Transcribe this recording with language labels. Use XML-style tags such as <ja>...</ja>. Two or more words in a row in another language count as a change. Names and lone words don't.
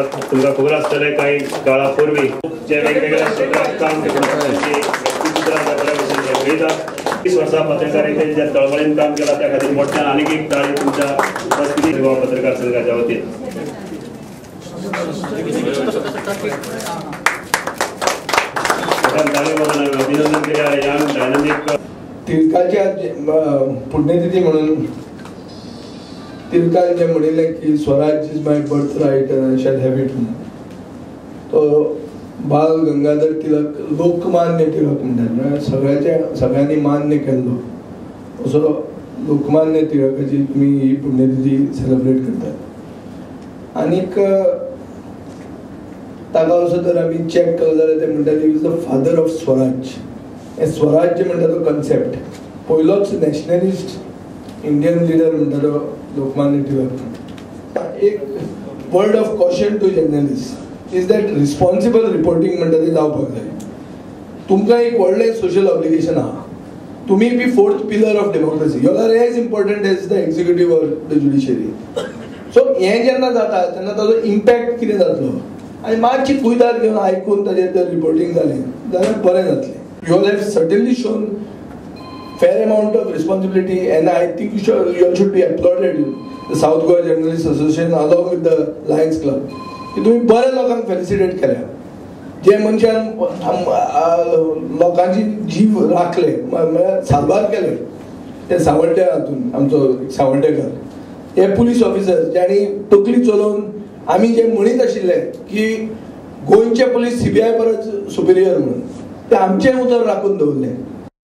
<kok>तुमकां खबर आसतलें काही काळा पूर्वी जे वेगवेगळ्या क्षेत्रात काम करता 20 वर्सां पत्रकारितेन जे तळमळीन काम केलां त्या खातीर मोठ्यान आनीक एक ताळी तुमच्या उपस्थितीत गोवा पत्रकार संघाच्या वतीन। अभिनंदन केल्या या दैनंदिन तिलकाच्या पुण्यतिथी म्हणून तिलकान जे म्हणिल्लें की</kok> <en>Swaraj is my birthright and I shall have it.</en> <kok>तो बाल गंगाधर तिलक लोकमान्य तिलक म्हणटात, सगळ्यांनी मान्य केल्लो असो लोकमान्य तिलकाची तुमी ही पुण्यतिथी सेलिब्रेट करतात। आनीक ताका असो जर आमी चॅक केलो जाल्यार ते म्हणटात</kok> <en>is the father of Swaraj.</en> <kok>हे स्वराज जे म्हणटा तो कन्सेप्ट पयलोच</kok> <en>nationalist Indian leader</en> <kok>म्हणटा तो लोकमान्य टिळक।</kok> <en>एक word of caution to journalist is that responsible reporting</en> <kok>म्हणटा ते जावपाक जाय। तुमकां एक व्हडलें</kok> <en>social obligation</en> <kok>आहा, तुमी</kok> <en>be fourth pillar of democracy, you are as important as the executive or the judiciary.</en> <kok>सो हें जेन्ना जाता तेन्ना ताजो इम्पॅक्ट कितें जातलो आनी मातशी कुयदाद घेवन आयकून ताजेर जर रिपोर्टिंग जालें जाल्यार बरें जातलें।</kok> <en>You all have certainly shown fair amount of responsibility, and I think you all should be applauded. The South Goa Journalists Association along with the Lions Club</en> <kok>की तुम्ही बरे लोकांक फेलिसिटेट केल्या, जे मनशान लोकांची जीव राखले म्हळ्यार सातबार केले। ते सावड्डे हातून आमचो सावड्डेकर हे</kok> <en>police officer</en> <kok>ज्यांनी तकली चलोवन आमी जे म्हणीत आशिल्ले की गोंयचे पुलीस CBI परस सुपिरियर म्हणून ते आमचें उतर राखून दवरलें।</kok>